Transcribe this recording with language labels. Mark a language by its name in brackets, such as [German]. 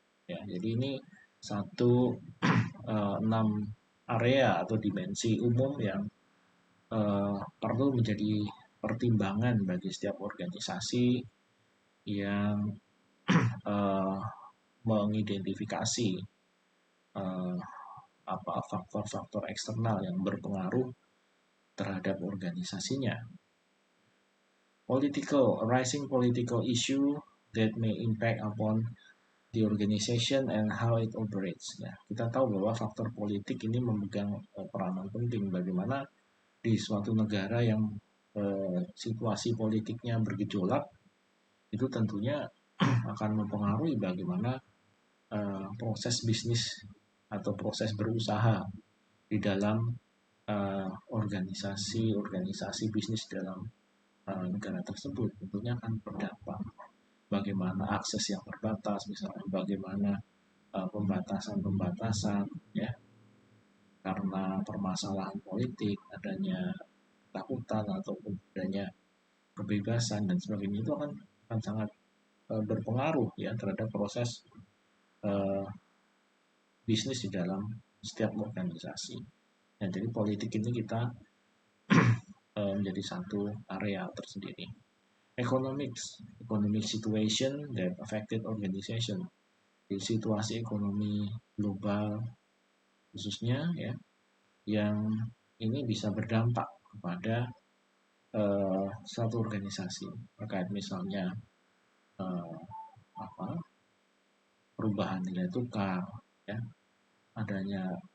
[Indonesian] Ya, jadi ini satu 6 area atau dimensi umum yang perlu menjadi pertimbangan bagi setiap organisasi yang mengidentifikasi uh, faktor-faktor eksternal yang berpengaruh terhadap organisasinya. [English] Rising political issue that may impact upon the organization and how it operates. [Indonesian] Ya, kita tahu bahwa faktor politik ini memegang peranan penting bagaimana di suatu negara yang situasi politiknya bergejolak, itu tentunya akan mempengaruhi bagaimana proses bisnis atau proses berusaha di dalam organisasi bisnis dalam negara tersebut, tentunya akan berdampak. Bagaimana akses yang terbatas, misalnya bagaimana pembatasan-pembatasan, ya, karena permasalahan politik, adanya ketakutan ataupun adanya kebebasan dan sebagainya, itu akan sangat berpengaruh ya terhadap proses bisnis di dalam setiap organisasi. Nah, jadi politik ini kita menjadi satu area tersendiri. [English] Economic situation that affected organization. [Indonesian] Di situasi ekonomi global khususnya, ya, yang ini bisa berdampak kepada suatu organisasi terkait misalnya perubahan nilai tukar, ya, adanya